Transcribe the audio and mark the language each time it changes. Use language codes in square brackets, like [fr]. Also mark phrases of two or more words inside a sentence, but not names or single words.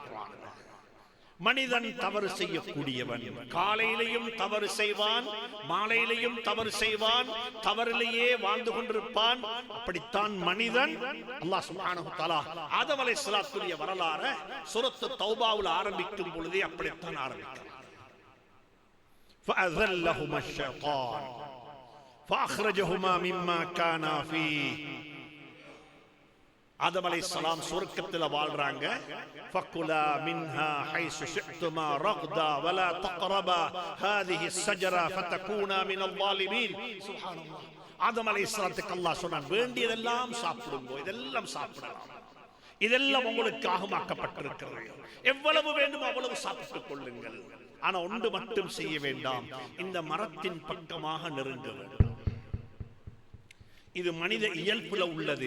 [ta] மனிதன் தவறு செய்யக்கூடியவன், காலையிலையும் தவறு செய்வான், மாலையிலையும் தவறு செய்வான், தவறிலேயே வாழ்ந்து கொண்டிருப்பான். அப்படித்தான் மனிதன். [ar] الله سبحانه وتعالى [ta] ஆதம் அலைஹிஸ்ஸலாத்துடைய வரலாறு சூரத்து தௌபாவில் ஆரம்பிக்கும் பொழுதே அப்படித்தான் ஆரம்பிக்கிறார். [ar] فأذلهما الشيطان فأخرجهما مما كانا فيه. [ta] ஆதம் அலைஹிஸ்ஸலாம் சொர்க்கத்தில் வாழ்றாங்க. [ar] فكلا منها حيث شئتما رغدا ولا تقربا هذه الشجرة فتكونا من الظالمين. سبحان الله. [ta] ஆதம் அலைஹிஸ்ஸலாத்துக்கு அல்லாஹ் சொன்னான், வேண்டியதெல்லாம் சாப்பிடுங்க, இதெல்லாம் சாப்பிடலாம், இதெல்லாம் உங்களுக்கு ஆகமாக்கப்பட்டிருக்கிறது, எவ்வளவு வேண்டுமோ அவ்வளவு சாப்பிட்டுக் கொள்ளுங்கள். ஆனா ஒன்று மட்டும் செய்ய வேண்டாம், இந்த மரத்தின் பக்கமாக நெருங்க வேண்டாம். இது மனித இயல்புல உள்ளது.